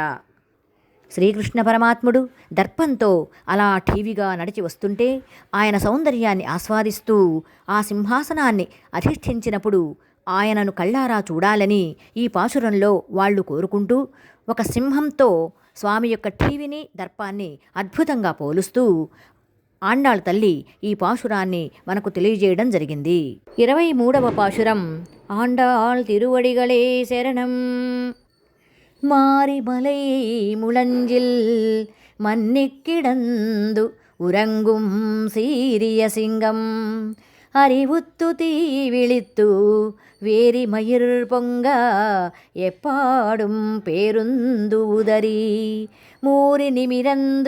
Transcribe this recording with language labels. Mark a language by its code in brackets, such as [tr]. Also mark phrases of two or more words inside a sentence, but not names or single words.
[te] శ్రీకృష్ణ పరమాత్ముడు దర్పంతో అలా ఠీవిగా నడిచి వస్తుంటే ఆయన సౌందర్యాన్ని ఆస్వాదిస్తూ ఆ సింహాసనాన్ని అధిష్ఠించినప్పుడు ఆయనను కళ్ళారా చూడాలని ఈ పాశురంలో వాళ్ళు కోరుకుంటూ ఒక సింహంతో స్వామి యొక్క ఠీవిని, దర్పాన్ని అద్భుతంగా పోలుస్తూ ఆండాళ్ తల్లి ఈ పాశురాన్ని మనకు తెలియజేయడం జరిగింది. 23వ పాశురం. ఆండాళ్ తిరువడిగళే శరణం. [ta] மாரிமலை முழஞ்சில் மன்னிக்கிடந்து உறங்கும் சீரிய சிங்கம் அறிவுத்து தீ விழித்து வேரி மயிர் பொங்க எப்பாடும் பேருந்து உதறி மூறி நிமிரந்து